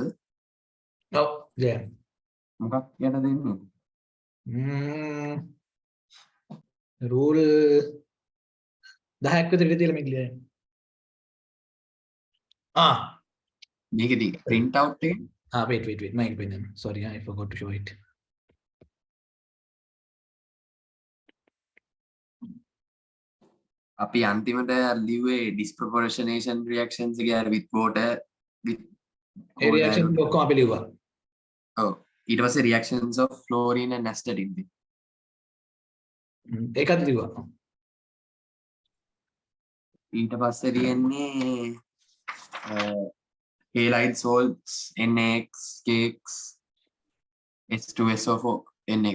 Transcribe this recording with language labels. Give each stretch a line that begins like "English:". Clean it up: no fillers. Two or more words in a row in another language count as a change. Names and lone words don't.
Sinhala: ඔව්. Yeah. මොකක් ගැන දෙන්නේ? රූල් 10ක් විතර ඉඳලා මේක ලියන්න. මේකෙදි
English: print out
Sinhala: එක
English: Wait. Mike Benin. Sorry, I forgot to show it.
Sinhala: අපි අන්තිමට ලිව්වේ
English: disproportionation reactions
Sinhala: එක අර
English: with water with
Sinhala: ඒ reaction ඔක්කොම අපි ලිව්වා. ඔව් ඊට පස්සේ
English: reactions of fluorine and astatine
Sinhala: ඒකත් ලිව්වා. ඊට පස්සේ තියෙන්නේ
English: halide salts
Sinhala: NaX KX H2SO4 Na